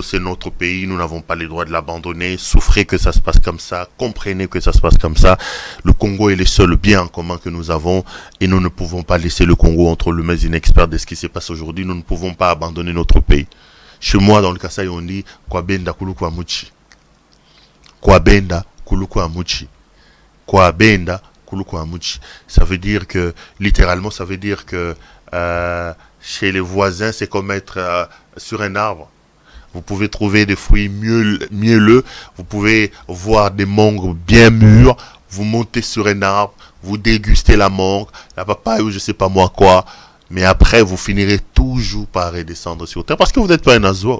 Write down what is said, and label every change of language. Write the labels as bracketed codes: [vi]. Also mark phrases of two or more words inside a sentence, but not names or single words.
[fr] C'est notre pays, nous n'avons pas le droit de l'abandonner. Souffrez que ça se passe comme ça, comprenez que ça se passe comme ça. Le Congo est le seul bien en commun que nous avons et nous ne pouvons pas laisser le Congo entre les mains inexpertes de ce qui se passe aujourd'hui. Nous ne pouvons pas abandonner notre pays. Chez moi, dans le Kasaï, on dit « [lua] Kwabenda kuluku amuchi ». Kwabenda kuluku amuchi. Kwabenda kuluku amuchi. [fr] Ça veut dire que, littéralement, ça veut dire que chez les voisins, c'est comme être sur un arbre. Vous pouvez trouver des fruits mielleux, vous pouvez voir des mangues bien mûres, vous montez sur un arbre, vous dégustez la mangue, la papaye ou je sais pas moi quoi, mais après vous finirez toujours par redescendre sur terre parce que vous n'êtes pas un oiseau.